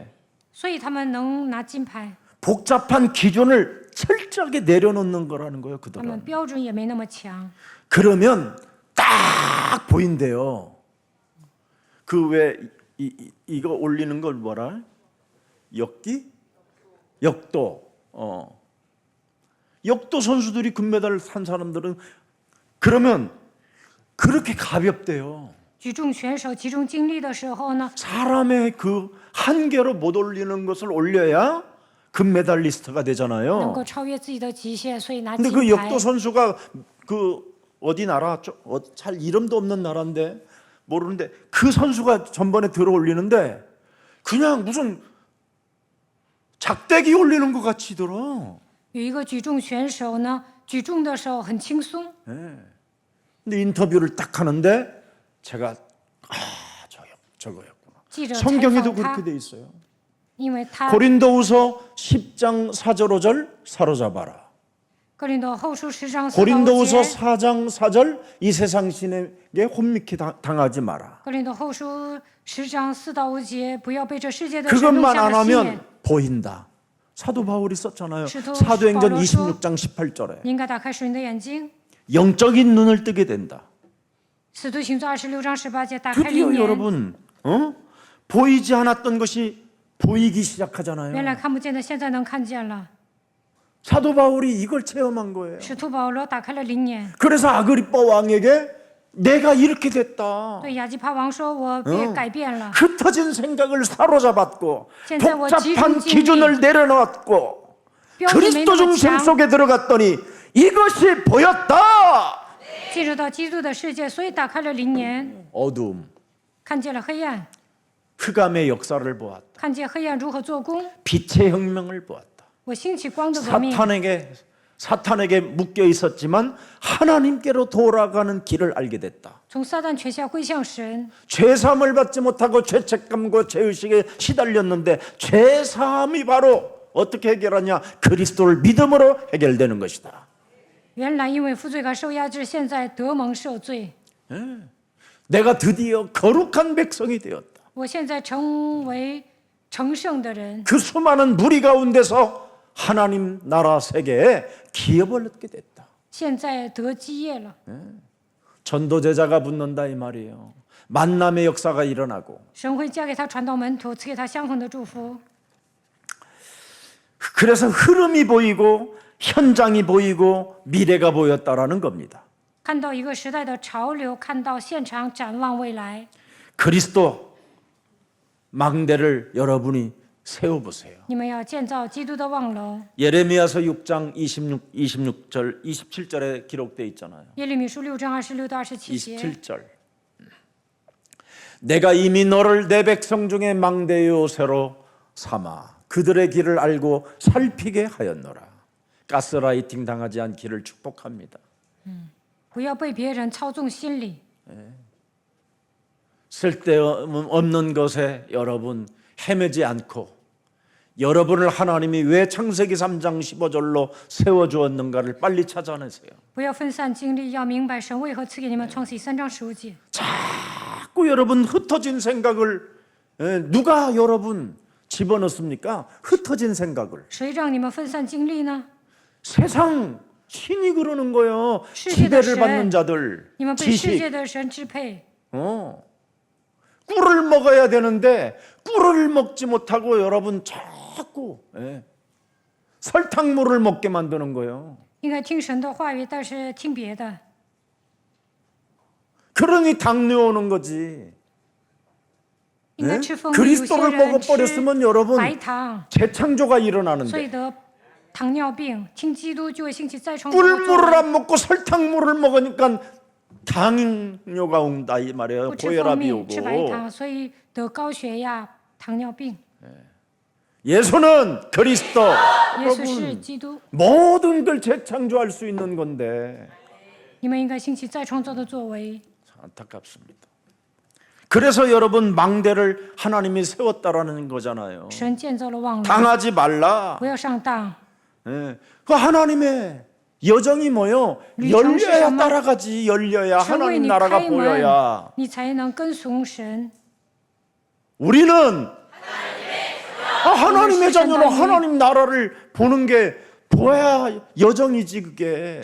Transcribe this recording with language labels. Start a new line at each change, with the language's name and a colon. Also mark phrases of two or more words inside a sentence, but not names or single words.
Chinese: 所以他们能拿金牌。
Korean: 복잡한 기준을 철저하게 내려놓는 거라는 거예요.
Chinese: 他们
Korean: 그들은.
Chinese: 标准也没那么强，
Korean: 그러면 딱 보인대요. 그 왜 이거 올리는 걸 뭐라? 역기? 역도. 역도 선수들이 금메달을 탄 사람들은 그러면 그렇게 가볍대요.
Chinese: 举重选手集中精力的时候呢，
Korean: 사람의 그 한계로 못 올리는 것을 올려야 금메달리스트가
Chinese: 能
Korean: 되잖아요.
Chinese: 够超越自己的极限，所以拿
Korean: 근데
Chinese: 金
Korean: 그
Chinese: 牌
Korean: 역도 。 선수가 그 어디 나라 잘 이름도 없는 나라인데 모르는데 그 선수가 전번에 들어올리는데 그냥 무슨 작대기 올리는 것 같이 들어.
Chinese: 有一个举重选手呢，举重的时候很轻松，
Korean: 근데 인터뷰를 딱 하는데 제가 저거였구나.
Chinese: 记者采
Korean: 성경에도
Chinese: 访他
Korean: 그렇게 돼 있어요.
Chinese: 因为他
Korean: 고린도후서 10장 4절 5절 사로잡아라.
Chinese: 哥林多后书10章4到
Korean: 고린도후서
Chinese: 5节，
Korean: 4장 4절 이 세상 신에게 혼미케 당하지 마라.
Chinese: 哥林多后书10章4到5节，不要被这世界的神弄
Korean: 그것만
Chinese: 下
Korean: 안
Chinese: 了心眼。
Korean: 하면 보인다. 사도 바울이 썼잖아요. 사도 사도행전 바울이 26장 18절에
Chinese: 你应该打开属灵的眼睛。
Korean: 영적인 눈을 뜨게 된다.
Chinese: 使徒行传26章18节，打开
Korean: 드디어
Chinese: 灵眼。
Korean: 여러분 보이지 않았던 것이 보이기 시작하잖아요.
Chinese: 原来看不见的，现在能看见了。
Korean: 사도 바울이 이걸 체험한 거예요.
Chinese: 使徒保罗打开了灵眼，
Korean: 그래서 아그리빠 왕에게 내가 이렇게 됐다.
Chinese: 对亚基帕王说：“我被改变了。
Korean: 흩어진 생각을 사로잡았고
Chinese: 现在我集中
Korean: 복잡한
Chinese: 精力
Korean: 기준을 내려놓았고
Chinese: 标准没
Korean: 그리스도
Chinese: 那么
Korean: 중심
Chinese: 强，
Korean: 속에 들어갔더니 이것이 보였다.
Chinese: 进入到基督的世界，所以打开了灵眼，
Korean: 어둠,
Chinese: 看见了黑暗，
Korean: 흑암의 역사를 보았다.
Chinese: 看见黑暗如何做工。
Korean: 빛의 혁명을 보았다.
Chinese: 我兴起光的革命，
Korean: 사탄에게 묶여 있었지만 하나님께로 돌아가는 길을 알게 됐다. 从撒旦权下归向神。 죄사함을 받지 못하고 죄책감과 죄의식에 시달렸는데 죄사함이 바로 어떻게 해결하냐? 그리스도를 믿음으로 해결되는 것이다.
Chinese: 原来因为负罪感受压制，现在得蒙赦罪。
Korean: 내가 드디어 거룩한 백성이 되었다.
Chinese: 我现在成为成圣的人，
Korean: 그 수많은 무리 가운데서 하나님 나라 세계에 기업을 얻게 됐다.
Chinese: 现在得基业了。
Korean: 전도제자가 붙는다 이 말이에요. 만남의 역사가 일어나고
Chinese: 神会加给他传道门徒，赐给他相同的祝福。
Korean: 그래서 흐름이 보이고 현장이 보이고 미래가 보였다라는 겁니다.
Chinese: 看到一个时代的潮流，看到现场，展望未来。
Korean: 그리스도 망대를 여러분이 세워보세요.
Chinese: 你们要建造基督的望楼。
Korean: 예레미야서 6장 26절 27절에 기록되어 있잖아요.
Chinese: 耶利米书6章26到27节。
Korean: 27절 내가 이미 너를 내 백성 중에 망대의 요새로 삼아 그들의 길을 알고 살피게 하였노라. 가스라이팅 당하지 않기를 축복합니다.
Chinese: 不要被别人操纵心理，
Korean: 쓸데없는 것에 여러분 헤매지 않고 여러분을 하나님이 왜 창세기 3장 15절로 세워주었는가를 빨리 찾아내세요.
Chinese: 不要分散精力，要明白神为何赐给你们创世记3章15节。
Korean: 자꾸 여러분 흩어진 생각을 누가 여러분 집어넣습니까? 흩어진 생각을
Chinese: 谁让你们分散精力呢？
Korean: 세상 신이 그러는 거예요.
Chinese: 世界的
Korean: 지배를
Chinese: 神
Korean: 받는 자들
Chinese: 你们被世界
Korean: 지식
Chinese: 的神支配，
Korean: 꿀을 먹어야 되는데 꿀을 먹지 못하고 여러분 자꾸 설탕물을 먹게 만드는 거예요.
Chinese: 应该听神的话语，但是听别的，
Korean: 그러니 당뇨 오는 거지.
Chinese: 应该吃蜂蜜。有些
Korean: 그리스도를
Chinese: 人
Korean: 먹어버렸으면
Chinese: 吃
Korean: 여러분
Chinese: 白糖，
Korean: 재창조가
Chinese: 所以
Korean: 일어나는데
Chinese: 得糖尿病。听基督就会兴起再创造的作
Korean: 꿀물을
Chinese: 为。
Korean: 안 먹고 설탕물을 먹으니까 당뇨가 온다 이 말이에요.
Chinese: 不吃蜂
Korean: 고혈압이
Chinese: 蜜，吃白
Korean: 오고.
Chinese: 糖，所以得高血压、糖尿病。
Korean: 예수는 그리스도.
Chinese: 耶稣是基督，
Korean: 모든 걸 재창조할 수 있는 건데
Chinese: 你们应该兴起再创造的作为。
Korean: 안타깝습니다. 그래서 여러분 망대를 하나님이 세웠다라는 거잖아요.
Chinese: 神建造了望楼，
Korean: 당하지 말라.
Chinese: 不要上当。
Korean: 그 하나님의 여정이 뭐요?
Chinese: 旅程是
Korean: 열려야
Chinese: 什么？
Korean: 따라가지. 열려야
Chinese: 神为
Korean: 하나님
Chinese: 你
Korean: 나라가
Chinese: 开门
Korean: 보여야. ，
Chinese: 你才能跟从神。
Korean: 우리는 하나님의 자녀로 우리 하나님 나라를 보는 게 보아야 여정이지 그게.